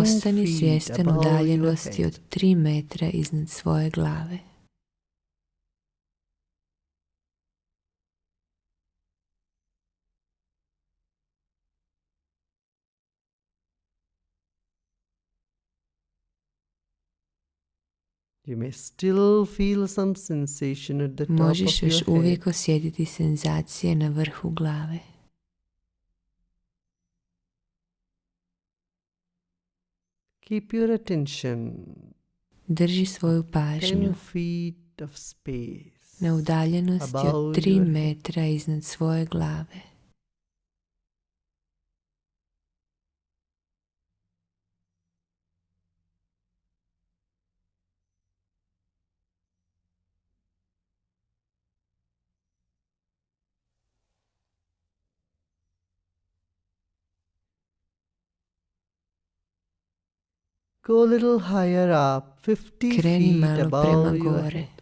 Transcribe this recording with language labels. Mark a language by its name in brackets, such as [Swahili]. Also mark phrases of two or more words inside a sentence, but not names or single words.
[Croatian] Postani [English] feet [Croatian] svjestan [English] above your [Croatian] udaljenosti [English] head. [Croatian] od 3 metra iznad svoje glave. [English] You may still feel some sensation at the top [Croatian] Možeš [English] of [Croatian] još [English] your [Croatian] uvijek [English] head. [Croatian] osjetiti senzacije na vrhu glave. [English] Keep your attention [Croatian] Drži svoju 10 pažnju [English] feet of space [Croatian] na udaljenosti od [English] above 3 your head. [Croatian] metra iznad svoje glave. [English] Go a little higher up, 50 [Croatian] Kreni [English] feet [Croatian] malo prema [English] above your [Croatian] gore, [English] head.